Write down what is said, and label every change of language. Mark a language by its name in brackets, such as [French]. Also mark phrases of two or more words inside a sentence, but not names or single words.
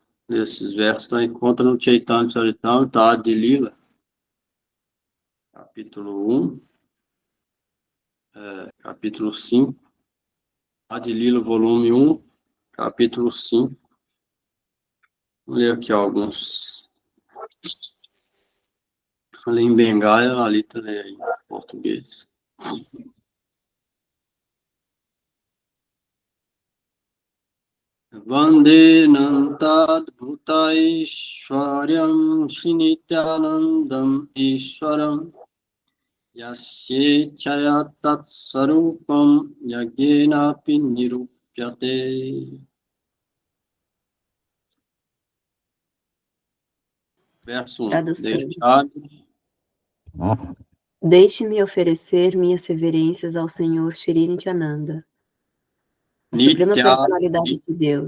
[Portuguese] Nesses versos está encontra no Chaitanya Charitamrita, Adi Lila, capítulo 1, capítulo 5, Adi Lila, volume 1, capítulo 5. Vou ler aqui alguns. Vou ler em Bengali, a Lalita lê em português. [Sanskrit] Vande Nantad Bhutaishwaryam Shinityanandam Ishwaram Yasye Chaya Tat Sarupam Yagyenapi Nirupyate. [Portuguese] Verso 1. Tradução. Deixe-me oferecer minhas reverências ao Senhor Shri Nityananda, a Suprema Personalidade de Deus.